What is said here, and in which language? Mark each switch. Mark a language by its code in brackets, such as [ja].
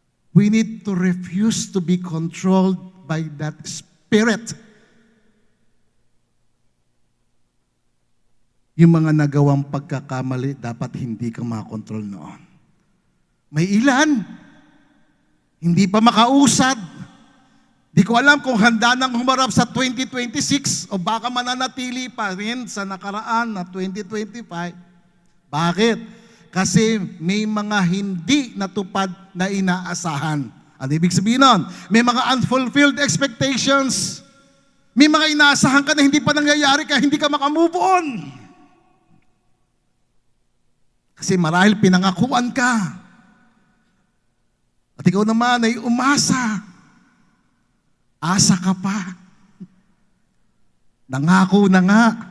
[en] We need to refuse to be controlled by that spirit. [tl] Yung mga nagawang pagkakamali, dapat hindi ka makontrol noon. May ilan, hindi pa makausad. Di ko alam kung handa nang humarap sa 2026 o baka mananatili pa rin sa nakaraan na 2025. Bakit? Kasi may mga hindi natupad na inaasahan. Ano ibig sabihin nun? May mga [en] unfulfilled expectations. [tl] May mga inaasahan ka na hindi pa nangyayari kaya hindi ka makamove on. Kasi marahil pinangakuan ka. At ikaw naman ay umasa. Asa ka pa. Nangako na nga.